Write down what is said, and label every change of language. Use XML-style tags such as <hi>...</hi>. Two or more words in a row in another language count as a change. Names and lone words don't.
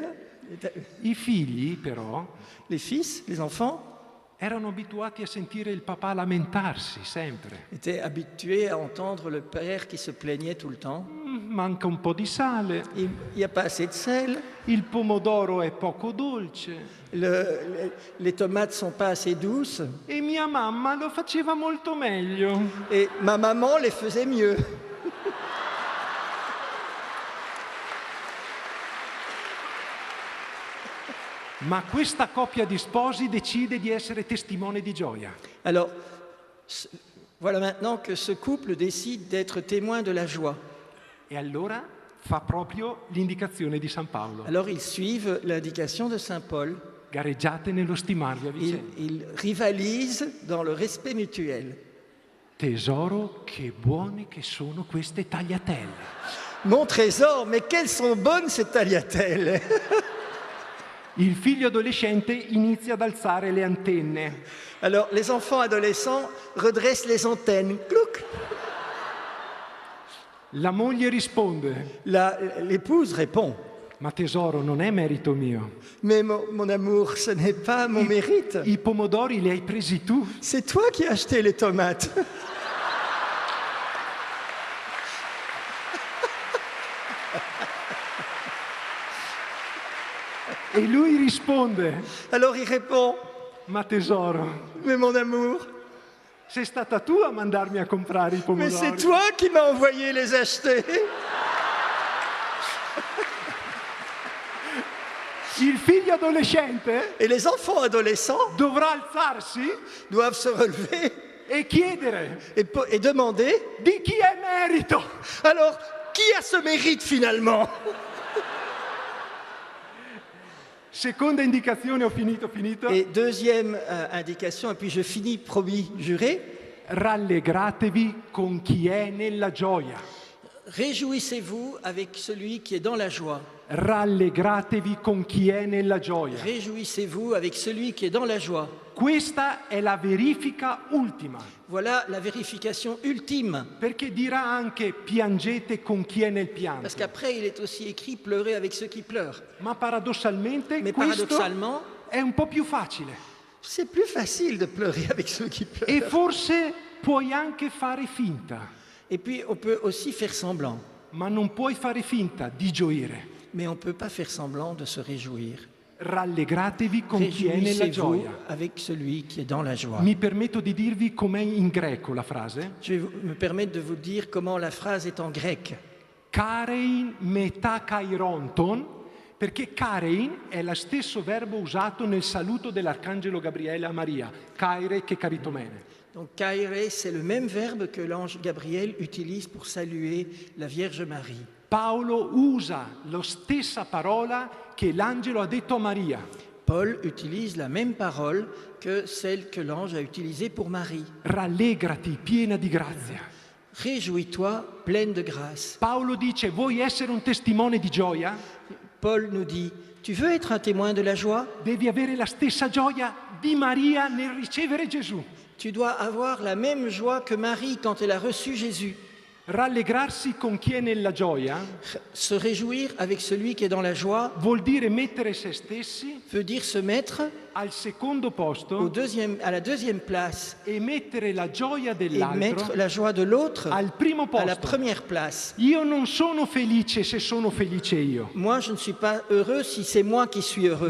<it>I figli però</it> <fr>Les fils, les enfants,</fr> <it>erano abituati a sentire il papà lamentarsi sempre.</it> <fr>étaient habitués à entendre le père qui se plaignait tout le temps.</fr> <it>Manca un po' di sale,</it> <fr>Il n'y a pas assez de sel,</fr> <it>il pomodoro è poco dolce</it> <fr>les tomates sont pas assez douces</fr> <it>e mia mamma lo faceva molto meglio.</it> <fr>et ma maman les faisait mieux.</fr> <it>Ma questa coppia di sposi decide di essere testimone di gioia.</it> <fr>Alors, voilà maintenant que ce couple décide d'être témoin de la joie.</fr> <it>E allora fa proprio l'indicazione di San Paolo.</it> <fr>Alors ils suivent l'indication de Saint Paul.</fr> <it>gareggiate nello stimarvi a vicenda.</it> <fr>Ils rivalisent dans le respect mutuel.</fr> <it>Tesoro, che buone che sono queste tagliatelle.</it> <fr>Mon trésor, mais quelles sont bonnes ces tagliatelles!</fr> <it>Il figlio adolescente inizia ad alzare le antenne.</it> <fr>Alors, les enfants adolescents redressent les antennes. Clouc!</fr> <it>La moglie risponde,</it> <fr>L'épouse répond.</fr> <it>ma tesoro, non è merito mio.</it> <fr>Mais mon amour, ce n'est pas mon mérite.</fr> <it>I pomodori li hai presi tu.</it> <fr>C'est toi qui as acheté les tomates.</fr> <it>E lui risponde,</it> <fr>Alors il répond,</fr> <it>ma tesoro,</it> <fr>mais mon amour,</fr> <it>sei stata tu a mandarmi a comprare i</it> <fr>mais c'est</fr> <it>pomodori.</it> <fr>toi qui m'as envoyé les acheter.</fr> <it>Il figlio adolescente</it> <fr>Et les enfants adolescents</fr> <it>dovrà alzarsi</it> <fr>doivent se relever</fr> <it>e chiedere</it> <fr>et demander,</fr> <it>di chi è merito.</it> <fr>alors, qui a ce mérite finalement?</fr> <it>Seconda indicazione, ho finito.</it> <fr>Et deuxième indication, et puis je finis, promis, juré,</fr> <it>Rallegratevi con chi è nella gioia.</it> <fr>réjouissez-vous avec celui qui est dans la joie.</fr> <it>Rallegratevi con chi è nella gioia.</it> <fr>Réjouissez-vous avec celui qui est dans la joie.</fr> <it>Questa è la verifica ultima,</it> <fr>Voilà la vérification ultime.</fr> <it>perché dirà anche piangete con chi è nel pianto.</it> <fr>Parce qu'après, il est aussi écrit pleurez avec ceux qui pleurent.</fr> <it>Ma paradossalmente</it> <fr>Mais</fr> <it>questo</it> <fr>paradoxalement,</fr> <it>è un po' più facile</it> <fr>c'est plus facile de pleurer avec ceux qui pleurent.</fr> <it>e forse puoi anche fare finta,</it> <fr>Et puis, on peut aussi faire semblant.</fr> <it>ma non puoi fare finta di gioire.</it> <fr>Mais on ne peut pas faire semblant de se réjouir.</fr> <it>Rallegratevi con chi è nella</it> <fr>Réjouissez-vous</fr> <it>gioia.</it> <fr>avec celui qui est dans la joie.</fr> <it>Mi permetto di dirvi com'è in greco la frase.</it> <fr>Je vais me permettre de vous dire comment la phrase est en grec.</fr> <el>χαίρειν μετὰ χαιρόντων,</el> <it>perché karein è lo stesso verbo usato nel saluto dell'arcangelo Gabriele a Maria,</it> <el>χαῖρε κεχαριτωμένη.</el> <fr>Donc, kaire, c'est le même verbe que l'ange Gabriel utilise pour saluer la Vierge Marie.</fr> <it>Paolo usa la stessa parola che l'angelo ha detto a Maria.</it> <fr>Paul utilise la même parole que celle que l'ange a utilisée pour Marie.</fr> <it>Rallegrati, piena di grazia.</it> <fr>Réjouis-toi, pleine de grâce.</fr> <it>Paolo dice, vuoi essere un testimone di gioia?</it> <fr>Paul nous dit, tu veux être un témoin de la joie?</fr> <it>Devi avere la stessa gioia di Maria nel ricevere Gesù.</it> <fr>Tu dois avoir la même joie que Marie quand elle a reçu Jésus.</fr> <it>Rallegrarsi con chi è nella gioia</it> <fr>Se réjouir avec celui qui est dans la joie</fr> <it>vuol dire mettere se stessi</it> <fr>veut dire se mettre</fr> <it>al secondo posto</it> <fr>à la deuxième place</fr> <it>e mettere la gioia</it> <fr>et</fr> <it>dell'altro</it> <fr>mettre la joie de l'autre</fr> <it>al primo</it> <fr>à la</fr> <it>posto.</it> <fr>première place.</fr> <it>Io non sono felice se sono felice io,</it> <fr>Moi, je ne suis pas heureux si c'est moi qui suis heureux.</fr>